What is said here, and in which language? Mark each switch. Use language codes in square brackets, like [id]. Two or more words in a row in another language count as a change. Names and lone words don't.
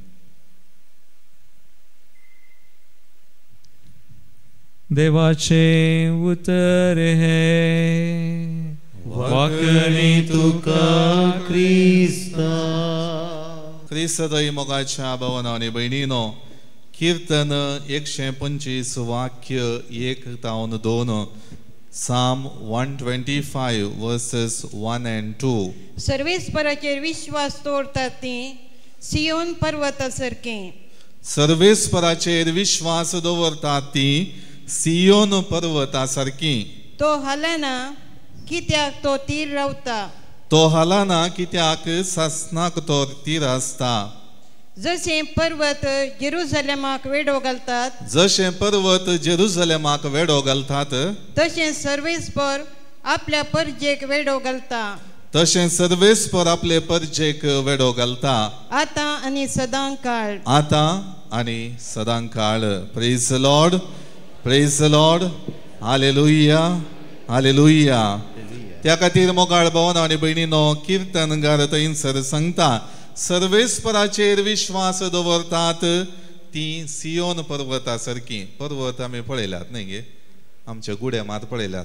[kok] देवाचे उतर हे वाकणी तुका क्रिस्ता. क्रिस्तदय मोगाच्या भवनांनी भयणीनो, कीर्तन 125 वाक्य 1-2. [en] Psalm 125 verses 1 and 2. [kok] सर्वेस्पराचेर विश्वास दवरतात ती सियोन पर्वता सारकें. सर्वेस्पराचेर विश्वास दवरतात ती सियोन पर्वता सारकी. तो हालना कित्याक तो तीर रावता. तो हालाना कित्याक सासनाक तो तीर आसता. जशें पर्वत जेरुसलेमाक वेडो घालतात, जशें पर्वत जेरुसलेमाक वेडो घालतात, तशें सर्वेस्पर आपल्या परजेक वेडो घालता. तशें सर्वेस्पर आपले परजेक वेडो घालता. आतां आनी सदां काळ. आतां आनी सदां काळ. [en] praise the Lord, praise the Lord. [kok] हालेलुया, हालेलुया. त्या खातीर मोगाळ भवन आनी भयणीनो, कीर्तनगार थंयसर सांगता, सर्वेस्पराचेर विश्वास दवरतात ती सियोन पर्वता सारकी. पर्वत आमी पळयल्यात न्ही गे, आमच्या गुड्या मात पळयल्यात.